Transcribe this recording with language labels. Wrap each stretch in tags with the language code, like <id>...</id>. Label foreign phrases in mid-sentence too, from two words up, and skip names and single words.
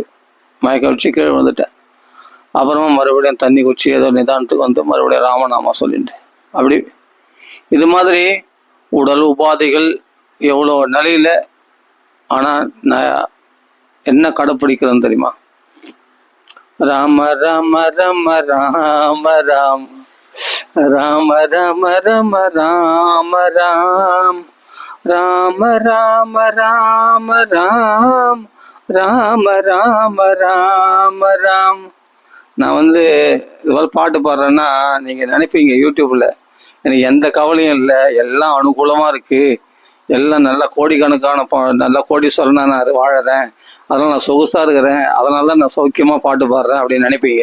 <ta>மயக்கம் வச்சு கீழே வந்துட்டேன். அப்புறமா மறுபடியும் தண்ணி குச்சி ஏதோ நிதானத்துக்கு வந்து மறுபடியும் ராமநாமா சொல்லிட்டேன். அப்படி இது மாதிரி உடல் உபாதைகள் எவ்வளோ நிலையில். ஆனால் நான் என்ன கடைப்பிடிக்கிறேன்னு தெரியுமா? ராம ராம ராம ராம ராம் ராம ராம ராம ராம ராம் ராம ராம ராம ராம் ராம ராம ராம ராம். நான் வந்து இதுபோல் பாட்டு பாடுறேன்னா நீங்கள் நினைப்பீங்க யூடியூப்பில் எனக்கு எந்த கவலையும் இல்லை, எல்லாம் அனுகூலமாக இருக்குது, எல்லாம் நல்லா கோடிக்கணக்கான நல்லா கோடீஸ்வரனா நான் வாழறேன், அதனால் நான் சொகுசாக இருக்கிறேன், அதனால தான் நான் சௌக்கியமாக பாட்டு பாடுறேன் அப்படின்னு நினைப்பீங்க.</ta>